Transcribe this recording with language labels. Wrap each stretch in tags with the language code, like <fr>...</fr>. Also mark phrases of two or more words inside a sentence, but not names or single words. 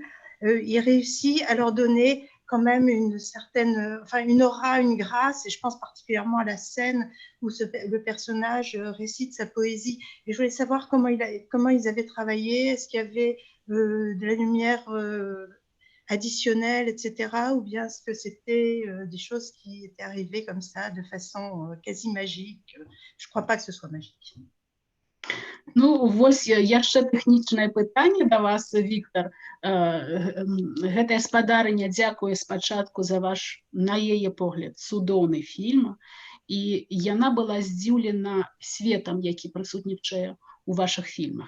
<fr>Il réussit à leur donner quand même une certaine, enfin une aura, une grâce, et je pense particulièrement à la scène où le personnage récite sa poésie. Et je voulais savoir comment ils avaient travaillé, est-ce qu'il y avait de la lumière additionnelle, etc., ou bien est-ce que c'était des choses qui étaient arrivées comme ça, de façon quasi magique? Je ne crois pas que ce soit magique.</fr> <be>Ну, вось яшчэ тэхнічнае пытанне да вас, Віктор. Гэтая спадарыня дзякуе спачатку за ваш, на яе погляд, цудоўны фільм, і яна была здзіўлена светам, які прысутнічае у вашых фільмах.</be>